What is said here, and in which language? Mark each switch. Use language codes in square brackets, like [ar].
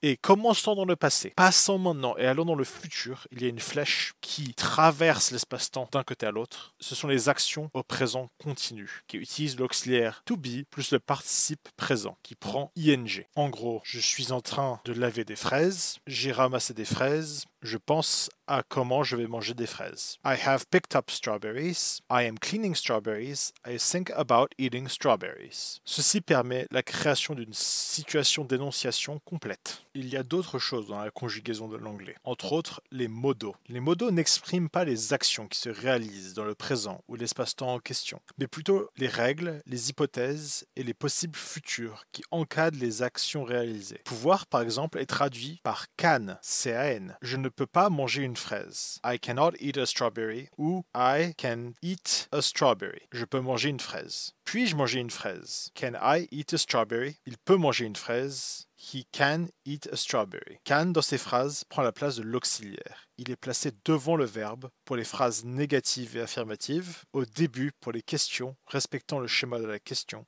[fr] Et commençant dans le passé, passant maintenant et allant dans le futur, il y a une flèche qui traverse l'espace-temps d'un côté à l'autre. Ce sont les actions au présent continu, qui utilisent l'auxiliaire to be plus le participe présent, qui prend ing. En gros, je suis en train de laver des fraises, j'ai ramassé des fraises, je pense à comment je vais manger des fraises. [en] I have picked up strawberries. I am cleaning strawberries. I think about eating strawberries. [fr] Ceci permet la création d'une situation d'énonciation complète. Il y a d'autres choses dans la conjugaison de l'anglais, entre autres les modos. Les modos n'expriment pas les actions qui se réalisent dans le présent ou l'espace-temps en question, mais plutôt les règles, les hypothèses et les possibles futurs qui encadrent les actions réalisées. Pouvoir, par exemple, est traduit par can, C-A-N. Je ne peux pas manger une fraise. [en] I cannot eat a strawberry ou I can eat a strawberry. [fr] Je peux manger une fraise. Puis-je manger une fraise? [en] Can I eat a strawberry? [fr] Il peut manger une fraise. [en] He can eat a strawberry. [fr] Can dans ces phrases prend la place de l'auxiliaire. Il est placé devant le verbe pour les phrases négatives et affirmatives, au début pour les questions respectant le schéma de la question.